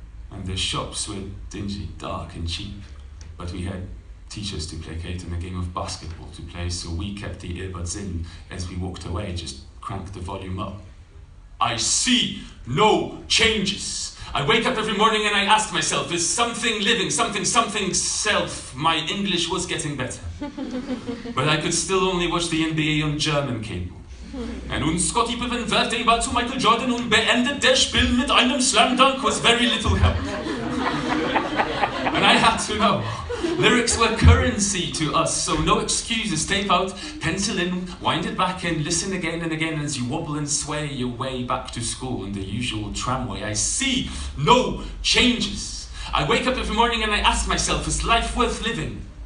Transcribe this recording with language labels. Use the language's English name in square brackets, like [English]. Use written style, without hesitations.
[English] And their shops were dingy, dark and cheap, but we had teachers to placate and a game of basketball to play, so we kept the earbuds in as we walked away, just cranked the volume up. I see no changes. I wake up every morning and I ask myself, is something living, something self? My English was getting better. But I could still only watch the NBA on German cable. [German] Und Scottie Pippen wirft den Ball zu Michael Jordan und beendet das Spiel mit einem Slam Dunk [English] with very little help. And I had to know. Lyrics were currency to us, so no excuses. Tape out, pencil in, wind it back in, listen again and again as you wobble and sway your way back to school in the usual tramway. I see no changes. I wake up every morning and I ask myself, is life worth living?